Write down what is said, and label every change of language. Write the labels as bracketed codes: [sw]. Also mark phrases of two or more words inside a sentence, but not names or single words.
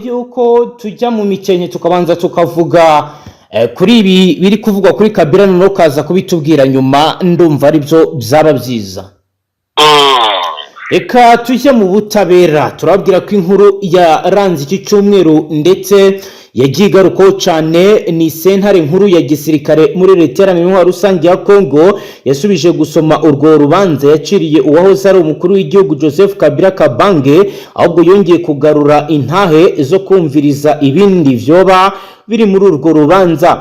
[rn] Yuko tujya mu Mikenke tukabanza tukavuga kuri ibi biri kuvugwa kuri Kabila no kaza kubitubwira nyuma, ndumva ari byo byaba byiza. Eka tujye mu butabera, turabwira ko inkuru yaranze iki cyumweru ndetse yagiye igarukaho cyane ni sentare nkuru ya gisirikare muri leta iharanira rusange ya Kongo yasubije gusoma urwo rubanza yaciriye uwahoze ari umukuru w'igihugu Joseph Kabila Kabange, ahubwo yongeye kugarura intahe zo kumviriza ibindi vyoba biri muri urwo rubanza.